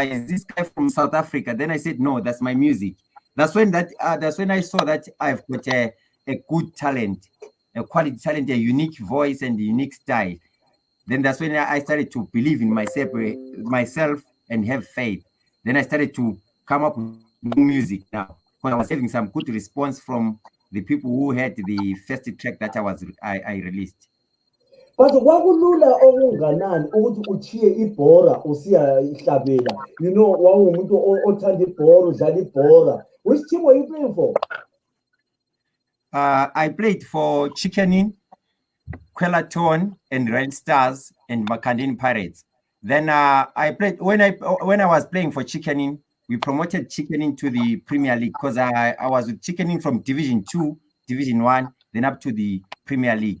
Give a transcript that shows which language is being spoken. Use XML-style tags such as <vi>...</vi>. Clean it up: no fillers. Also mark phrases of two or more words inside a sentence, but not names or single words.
<en>Is this guy from South Africa?" Then I said, "No, that's my music." That's when I saw that I've got a good talent, a quality talent, a unique voice and a unique style. Then that's when I started to believe in myself and have faith. Then I started to come up with new music now because I was having some good response from the people who heard the first track that I released.</en> <nd>But kwakulula okunganani ukuthi uchiye ibhora usiya ihlabela.</nd> <en>You know,</en> <nd>wawumuntu othanda ibhora, udlala ibhora.</nd> <en>Which team were you playing for? I played for Chickening, Quellaton, and Red Stars and Makandini Pirates. Then I played when I was playing for Chickening. We promoted Chickening to the Premier League because I was with Chickening from Division 2, Division 1, then up to the Premier League.</en>